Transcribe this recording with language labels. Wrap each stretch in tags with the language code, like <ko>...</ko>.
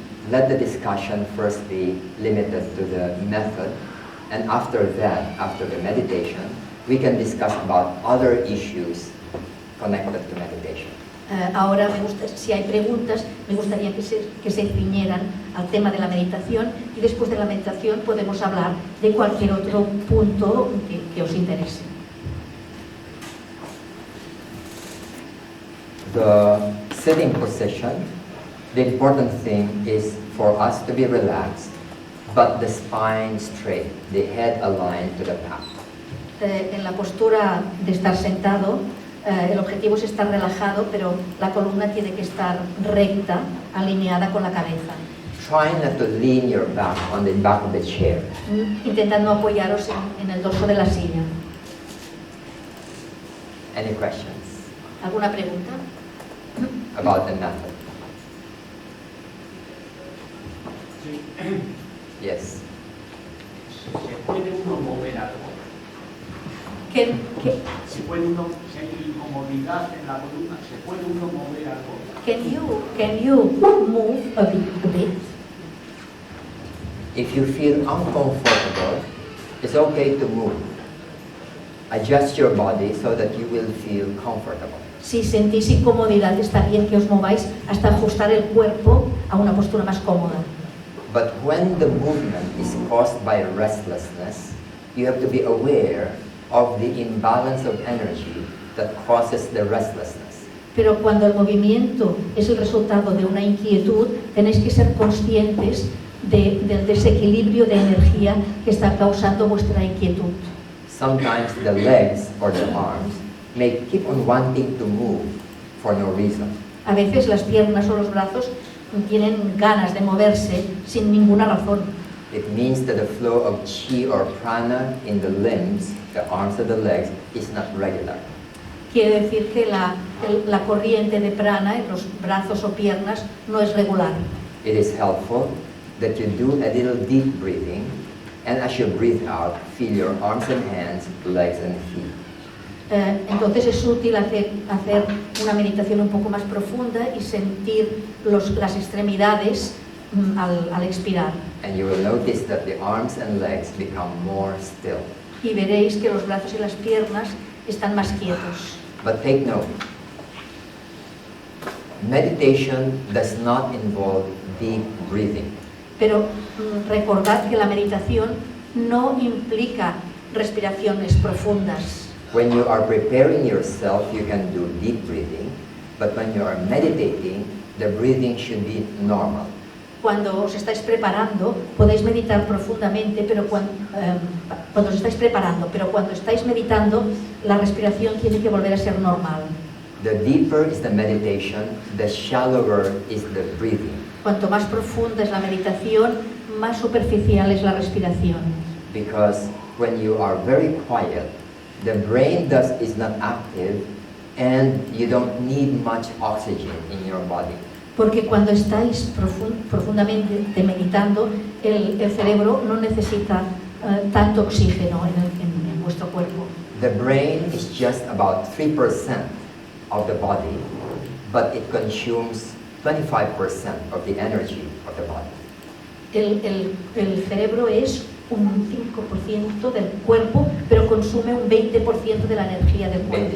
<en>Let the discussion first be limited to the method, and after that, after the meditation, we can discuss about other issues connected to meditation.</en> <es>Ahora si hay preguntas, me gustaría que se ciñeran al tema de la meditación, y después de la meditación podemos hablar de cualquier otro punto que os interese.</es> <en>The sitting position, the important thing is for us to be relaxed, but the spine straight, the head aligned to the path.</en> <es>En la postura de estar sentado, el objetivo es estar relajado, pero la columna tiene que estar recta, alineada con la cabeza.</es> <en>Try not to lean your back on the back of the chair.</en> <es>Intentad no apoyaros en el dorso de la silla.</es> <en>Any questions</en> <es>¿Alguna pregunta?</es> <en>about the method? Yes.</en> <es>¿Se puede uno mover algo? ¿Se puede uno, si hay incomodidad en la columna, se puede uno mover algo?</es> <en>Can you move a bit? If you feel uncomfortable, it's okay to move. Adjust your body so that you will feel comfortable.</en> <es>Si sentís incomodidad, está bien que os mováis hasta ajustar el cuerpo a una postura más cómoda.</es> <en>But when the movement is caused by restlessness, you have to be aware of the imbalance of energy that causes the restlessness.</en> <es>Pero cuando el movimiento es el resultado de una inquietud, tenéis que ser conscientes del desequilibrio de energía que está causando vuestra inquietud.</es> <en>Sometimes the legs or the arms may keep on wanting to move for no reason.</en> <es>A veces las piernas o los brazos tienen ganas de moverse sin ninguna razón.</es> <en>It means that the flow of chi or prana in the limbs, the arms and the legs, is not regular.</en> <es>Quiere decir que la corriente de prana en los brazos o piernas no es regular.</es> <en>It is helpful that you do a little deep breathing, and as you breathe out, feel your arms and hands, legs and feet.</en> <es>Entonces es útil hacer una meditación un poco más profunda y sentir las extremidades al expirar.</es> <en>And you will notice that the arms and legs become more still.</en> <es>Y veréis que los brazos y las piernas están más quietos.</es> <en>But take note, meditation does not involve deep breathing.</en> <es>Pero recordad que la meditación no implica respiraciones profundas.</es> <en>When you are preparing yourself, you can do deep breathing, but when you are meditating, the breathing should be normal.</en> <es>Cuando os estáis preparando, podéis meditar profundamente, pero cuando os estáis preparando, pero cuando estáis meditando, la respiración tiene que volver a ser normal.</es> <en>The deeper is the meditation, the shallower is the breathing.</en> <es>Cuanto más profunda es la meditación, más superficial es la respiración.</es> <en>Because when you are very quiet, the brain is not active, and you don't need much oxygen in your body.</en> <es>Porque cuando estáis profundamente meditando, el cerebro no necesita tanto oxígeno en vuestro cuerpo.</es> <en>The brain is just about 3% of the body, but it consumes 25% of the energy of the body.</en> <es>El cerebro es un 5% del cuerpo, pero consume un 20% de la energía del cuerpo.</es>